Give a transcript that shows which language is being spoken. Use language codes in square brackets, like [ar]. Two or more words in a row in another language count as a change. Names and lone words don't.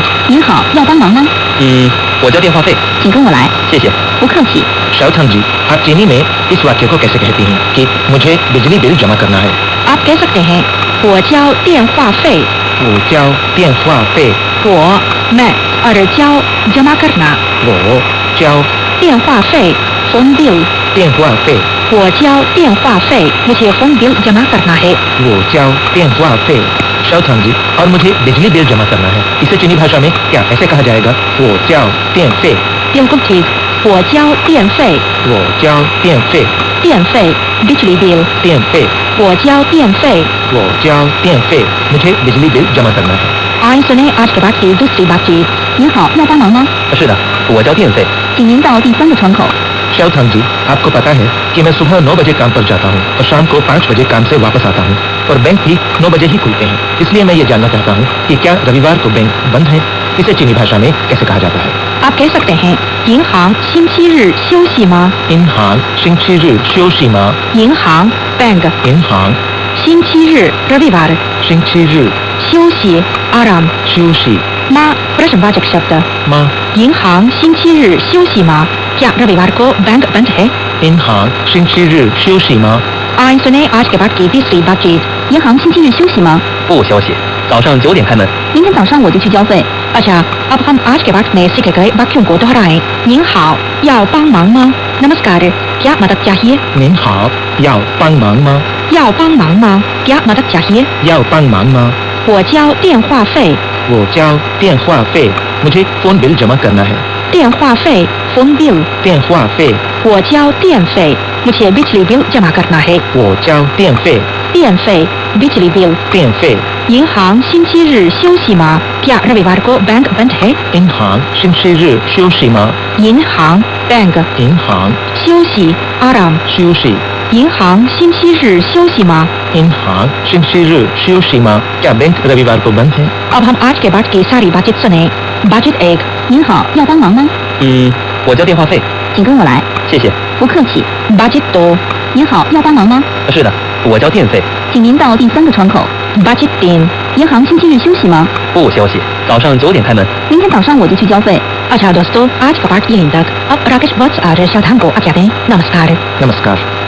[zh] 您好，要帮忙吗? 我交电话费，请跟我来。谢谢。不客气。 [hi] शाओथांग जी, आप चीनी में इस वाक्य को कैसे कहती हैं कि मुझे बिजली बिल जमा करना है? आप कह सकते हैं, [zh] 我交电话费。我交电话费， [hi] 我 मैं और 交 जमा करना। [zh] 我交电话费 [en] phone bill। [zh] 电话费，我交电话费 [hi] मुझे [en] phone bill [hi] जमा करना है। [zh] 我交电话费。 [hi] शाओथांग जी, और मुझे बिजली बिल जमा करना है, इसे चीनी भाषा में क्या ऐसे कहा जाएगा? [zh] 我交电费， [hi] बिल्कुल ठीक, [zh] 我交电费。我交电费， [hi] 电费 बिजली bill। [zh] 电费，我交电费。我交电费， [hi] मुझे बिजली बिल जमा करना है। आइए सुने आज के बाद की दूसरी बातचीत। [zh] 您好，要帮忙吗? 是的，我交电费。请您到第3个窗口。 [hi] शाओथांग जी, आपको पता है कि मैं सुबह 9 बजे काम पर जाता हूँ और शाम को 5 बजे काम से वापस आता हूँ और बैंक भी 9 बजे ही खुलते हैं। इसलिए मैं ये जानना चाहता हूँ कि क्या रविवार को बैंक बंद है? इसे चीनी भाषा में कैसे कहा जाता है? आप कह सकते हैं, [zh] 银行星期日休息吗? 银行星期日休息吗？ [hi] 银行 बैंक [zh] 银行 [hi] 星期日 रविवार [zh] 星期日 [hi] 休息 आराम [zh] 休息 [hi] माँ प्रश्नवाचक शब्द। [zh] 吗？银行星期日休息吗? [hi] क्या रविवार को बैंक बंद है? [zh] 银行星期日休息吗？ [hi] आइए सुने आज के बाद की तीसरी बातचीत। [zh] 银行星期日休息吗? 不休息，早上9点开门。明天早上我就去交费。 [hi] अच्छा, अब हम आज के बाद में सीखे गए वाक्यों को दोहराएं। [zh] 您好，要帮忙吗? [hi] नमस्कार, क्या मदद चाहिए? [zh] 您好，要帮忙吗？要帮忙吗? [hi] क्या मदद चाहिए? [zh] 要帮忙吗？我交电话费。我交电话费 [hi] ，मुझे फोन बिल जमा करना है। [zh] 电话费 [en] phone bill। [zh] 电话费，我交电费 [hi] मुझे बिजली बिल जमा करना है। [zh] 我交电费， [hi] 电费 बिजली बिल। [zh] 电费。银行星期日休息吗? [hi] क्या रविवार को बैंक बंद है? [zh] 银行星期日休息吗？ [hi] 银行 बैंक [zh] 银行 [hi] 休息 आराम। [zh] 休息。银行星期日休息吗? 银行星期日休息吗？ [hi] क्या बैंक रविवार को बंद है? अब हम आज के बाद की सारी बातचीत सुने। बातचीत 1, [zh] 您好，要帮忙吗? 我交电话费，请跟我来。谢谢。不客气。बातचीत 2, 您好，要帮忙吗? 是的，我交电费。请您到第3个窗口。बातचीत 3, 银行星期日休息吗? 不休息，早上9点开门。明天早上我就去交费。 [hi] अच्छा दोस्तों, आज का पाठ यहीं तक। अब राकेश वत्स और शाओथांग को आज्ञा दें। नमस्कार। नमस्कार।